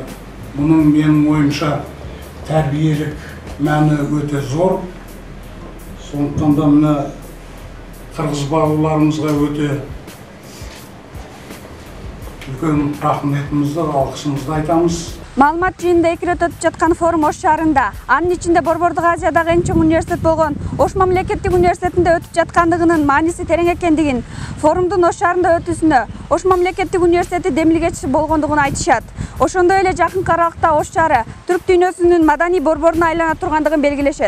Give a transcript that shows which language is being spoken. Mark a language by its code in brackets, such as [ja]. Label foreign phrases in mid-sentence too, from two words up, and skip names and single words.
[kk] Мұның менің ойымша тәрбиелік мәні өте зор. Сондықтан да мына қырғыз бауырларымызға өте үлкен рахметімізді, алғысымызды айтамыз. [ky] Маалымат жыйынында 2 рет өтүп жаткан форум Ош шаарында, анын ичинде Борбордук Азиядагы эң чоң университет болгон Ош мамлекеттик университетинде өтүп жаткандыгынын мааниси терең экендигин, форумдун Ош шаарында өтүүсүнө Ош мамлекеттик университети демилгечиси болгондугун айтышат. Ошондой эле жакынкы аралыкта Ош шаары түрк дүйнөсүнүн маданий борборуна айлана тургандыгын белгилешет.